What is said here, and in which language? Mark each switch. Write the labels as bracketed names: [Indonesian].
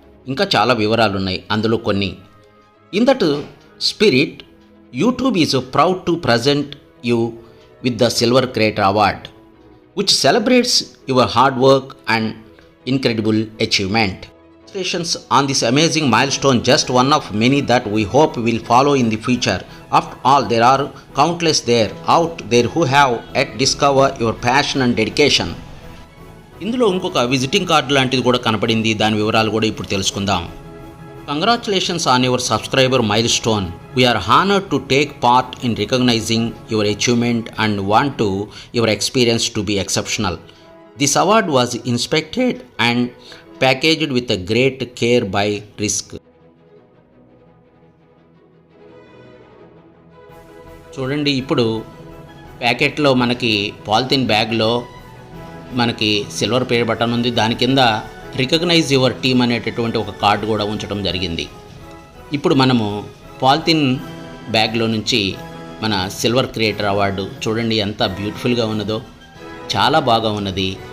[Telugu] ఇంకా చాలా వివరాలు ఉన్నాయి అందులో కొన్ని. [English] In that spirit, YouTube is proud to present you with the Silver Creator Award, which celebrates your hard work and incredible achievement. Congratulations on this amazing milestone, just one of many that we hope will follow in the future. After all, there are countless out there who have yet discovered your passion and dedication. [Telugu] ఇందులో ఇంకొక visiting card లాంటిది కూడా కనపడింది. దాని వివరాలు కూడా ఇప్పుడు తెలుసుకుందాం. [English] Congratulations on your subscriber milestone. We are honored to take part in recognizing your achievement and want to your experience to be exceptional. This award was inspected and packaged with a great care by Risk. [Telugu] చూడండి, ఇప్పుడు ప్యాకెట్లో మనకి polythene బ్యాగ్లో మనకి silver play button ఉంది. దాని కింద recognise your team అనేటటువంటి ఒక కార్డు కూడా ఉంచడం జరిగింది. ఇప్పుడు మనము పాలిథిన్ బ్యాగ్లో నుంచి మన సిల్వర్ క్రియేటర్ అవార్డు చూడండి ఎంత బ్యూటిఫుల్గా ఉన్నదో, చాలా బాగా ఉన్నది.